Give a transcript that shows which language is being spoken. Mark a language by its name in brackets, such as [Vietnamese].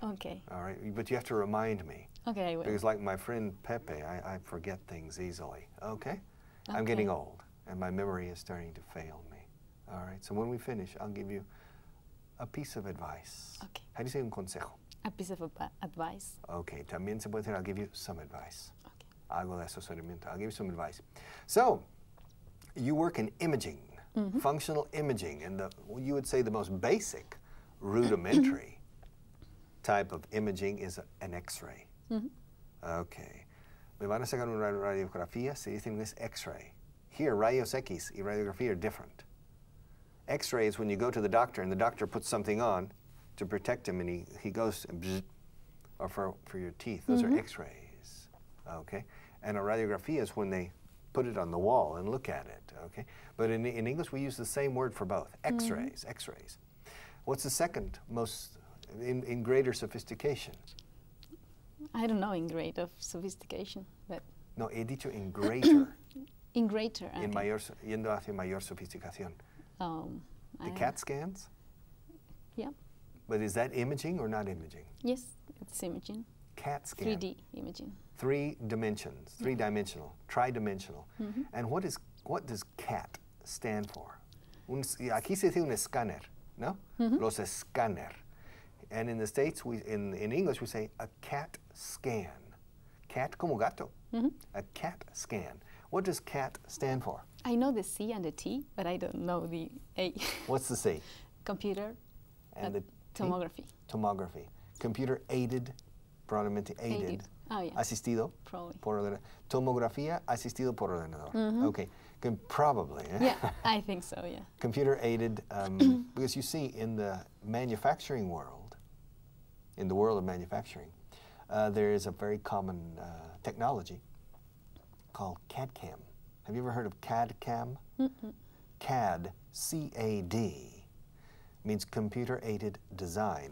[English] Okay. All right, but you have to remind me. Okay, I will. Because like my friend Pepe, I forget things easily, okay? I'm getting old, and my memory is starting to fail me. All right, so when we finish, I'll give you a piece of advice. Okay. How do you say [Spanish] un consejo? [English] A piece of advice. Okay, [Spanish] también se puede decir, [English] I'll give you some advice. Okay. [Spanish] Algo de asesoramiento. [English] I'll give you some advice. So, you work in imaging, functional imaging, and you would say the most basic, rudimentary type of imaging is an X-ray. Okay. [Spanish] Me van a sacar una radiografía, se dice en inglés X-ray. Here, rayos X y radiografía are different. [English] X-ray is when you go to the doctor and the doctor puts something on to protect him, and he goes, bzz, or for your teeth. Those are X-rays, okay? And a radiography is when they put it on the wall and look at it, okay? But in English, we use the same word for both, X-rays, X-rays. What's the second most, in greater sophistication? I don't know in grade of sophistication, but... [Spanish] No, he dicho [English] in greater. In greater, okay. [Spanish] In mayor, yendo hacia mayor sofisticación. [English] The CAT scans? Yeah. But is that imaging or not imaging? Yes, it's imaging. CAT scan. 3D imaging. 3 dimensions, 3-dimensional, tri-dimensional. And what does CAT stand for? [Spanish] Aquí se dice un escáner, no? Los escáner. [English] And in the States, in English, we say a CAT scan. [Spanish] Cat como gato. [English] A CAT scan. What does CAT stand for? I know the C and the T, but I don't know the A. What's the C? Computer. And the T? Tomography. Tomography. Computer aided, [Spanish] probablemente [English] aided. Oh, yeah. [Spanish] Asistido. [English] Probably. [Spanish] Por ordenador. Tomografía asistido por ordenador. [English] Okay. Probably. Yeah, I think so, yeah. Computer aided, because you see in the manufacturing world, in the world of manufacturing, there is a very common technology called CAD-CAM. Have you ever heard of CAD-CAM? CAD, C-A-D, means computer-aided design.